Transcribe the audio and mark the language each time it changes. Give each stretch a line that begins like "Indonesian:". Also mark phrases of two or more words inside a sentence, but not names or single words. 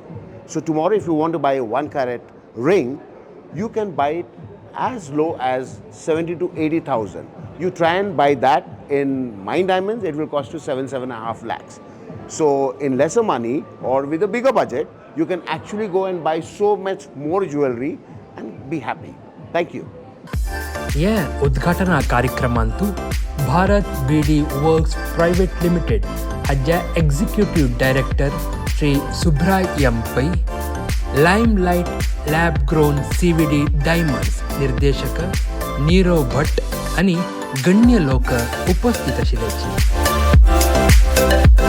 English: So tomorrow if you want to buy a 1 carat ring, you can buy it as low as 70 to 80,000. You try and buy that in mine diamonds, it will cost you 7.5 lakhs. So in lesser money or with a bigger budget, you can actually go and buy so much more jewelry and be happy. Thank you.
Konkani: या उद्घाटना कार्यक्रमांतू भारत BD वर्क्स
English: private limited
Konkani: हाच्या
English: executive director
Konkani: श्री सुब्राय पै, लाइमलाइट लॅब ग्रोन CVD डायमंड्स निर्देशक नीरव भट्ट आणि गण्य लोक उपस्थित आशिल्ले.